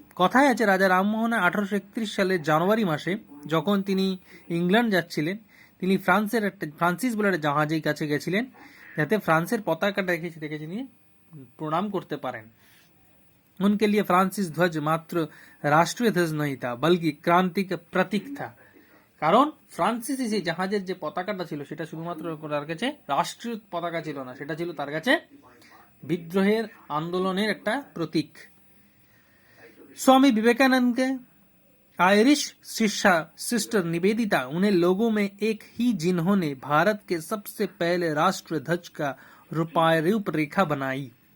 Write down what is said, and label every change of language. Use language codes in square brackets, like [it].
[bn] কথায় আছে রাজা রামমোহন 1831 সালের জানুয়ারি মাসে যখন তিনি ইংল্যান্ড যাচ্ছিলেন, তিনি ফ্রান্সিস বলে একটা জাহাজের কাছে গেছিলেন যাতে ফ্রান্সের পতাকাটা রেখে তিনি প্রণাম করতে পারেন। [hi] उनके लिए फ्रांसिस ध्वज मात्र राष्ट्रीय ध्वज नहीं था बल्कि क्रांति का प्रतीक था। [bn] কারণ ফ্রান্সিস সেই জাহাজের যে পতাকাটা ছিল সেটা শুধুমাত্র তার কাছে রাষ্ট্রীয় পতাকা ছিল না, সেটা ছিল তার কাছে বিদ্রোহের আন্দোলনের একটা প্রতীক। [hi] स्वामी विवेकानंद के आयरिश सिस्टर निवेदिता उन्हें लोगों में एक ही जिन्होंने भारत के सबसे पहले राष्ट्रीय ध्वज का रूपरेखा बनाई।